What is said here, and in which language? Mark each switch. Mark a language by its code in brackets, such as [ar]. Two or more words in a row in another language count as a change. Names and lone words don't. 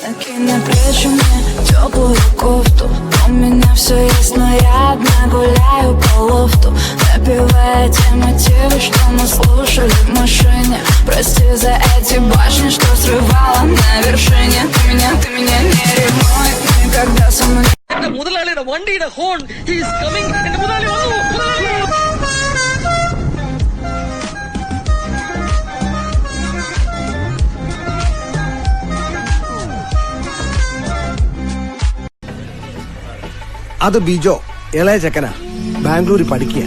[ru] Накинь на плечи мне теплую кофту. У меня все есть, но я одна гуляю по лофту, напевая те мотивы, что мы слушали в машине. Прости за эти башни, что срывала на вершине. Ты меня не ревнуй, никогда со мной. [ml] മുതലാളിയുടെ വണ്ടിയുടെ [en] horn is coming. [ml] എന്റെ മുതലാളി വന്നു. അത് ബിജോ, ഇളയ ചെക്കനാ, ബാംഗ്ലൂരിൽ പഠിക്കുക.